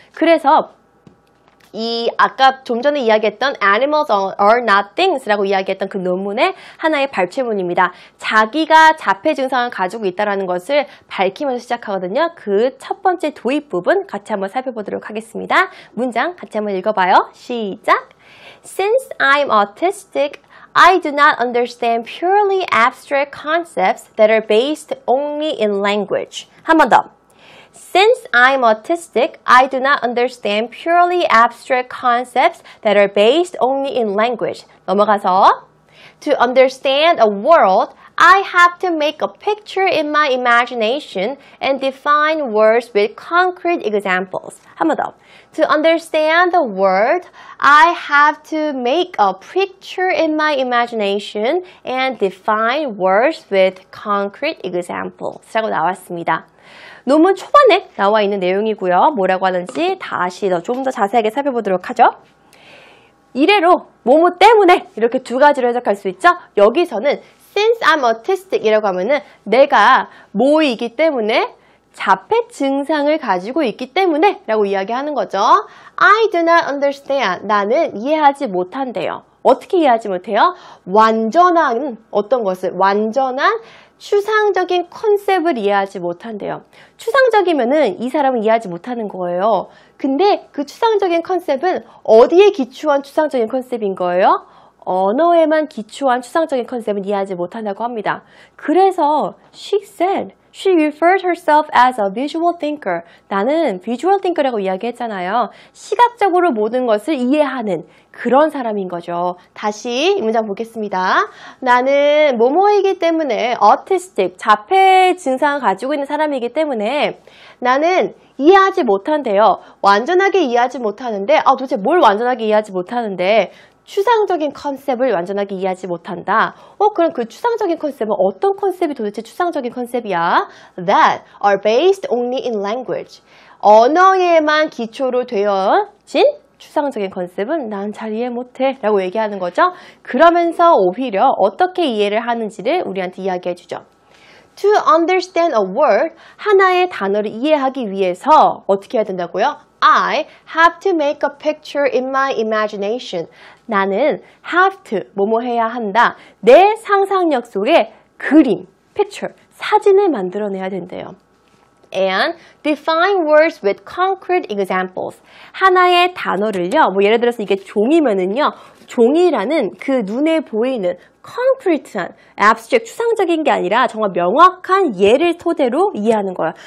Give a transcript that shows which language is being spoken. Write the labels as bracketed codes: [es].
[ko] 그래서 아까 좀 전에 이야기했던 [en] Animals are not things [ko] 라고 이야기했던 그 논문의 하나의 발췌문입니다. 자기가 자폐 증상을 가지고 있다는 것을 밝히면서 시작하거든요. 그 첫 번째 도입 부분 같이 한번 살펴보도록 하겠습니다. 문장 같이 한번 읽어봐요. 시작! [en] Since I'm autistic, I do not understand purely abstract concepts that are based only in language. [ko] 한 번 더. [en] Since I'm autistic, I do not understand purely abstract concepts that are based only in language. [ko] 넘어가서 [en] To understand a world, I have to make a picture in my imagination and define words with concrete examples. [ko] 한 번 더. [en] To understand the world, I have to make a picture in my imagination and define words with concrete examples. [ko] 라고 나왔습니다. 논문 초반에 나와 있는 내용이고요. 뭐라고 하는지 다시 좀 더 자세하게 살펴보도록 하죠. 이래로 뭐뭐 때문에 이렇게 두 가지로 해석할 수 있죠. 여기서는 [en] since I'm autistic [ko] 이라고 하면은 내가 뭐이기 때문에 자폐 증상을 가지고 있기 때문에 라고 이야기하는 거죠. [en] I do not understand. [ko] 나는 이해하지 못한대요. 어떻게 이해하지 못해요? 완전한 어떤 것을 완전한 추상적인 컨셉을 이해하지 못한대요. 추상적이면은 이 사람은 이해하지 못하는 거예요. 근데 그 추상적인 컨셉은 어디에 기초한 추상적인 컨셉인 거예요? 언어에만 기초한 추상적인 컨셉은 이해하지 못한다고 합니다. 그래서 [en] she referred herself as a visual thinker. [ko] 나는 visual thinker라고 이야기했잖아요. 시각적으로 모든 것을 이해하는 그런 사람인 거죠. 다시 이 문장 보겠습니다. 나는 뭐뭐이기 때문에 autistic, 자폐 증상을 가지고 있는 사람이기 때문에 나는 이해하지 못한대요. 완전하게 이해하지 못하는데 도대체 뭘 완전하게 이해하지 못하는데 추상적인 컨셉을 완전하게 이해하지 못한다. 그럼 그 추상적인 컨셉은 어떤 컨셉이 도대체 추상적인 컨셉이야? [en] That are based only in language. [ko] 언어에만 기초로 되어진 추상적인 컨셉은 난 잘 이해 못해 라고 얘기하는 거죠. 그러면서 오히려 어떻게 이해를 하는지를 우리한테 이야기해 주죠. [en] To understand a word, [ko] 하나의 단어를 이해하기 위해서 어떻게 해야 된다고요? [en] I have to make a picture in my imagination. [ko] 나는 have to, 뭐뭐 해야 한다. 내 상상력 속에 그림, picture, 사진을 만들어내야 된대요. [en] And define words with concrete examples. [ko] 하나의 단어를요, 뭐 예를 들어서 이게 종이면은요, 종이라는 그 눈에 보이는 concrete한, abstract, 추상적인 게 아니라 정말 명확한 예를 토대로 이해하는 거예요.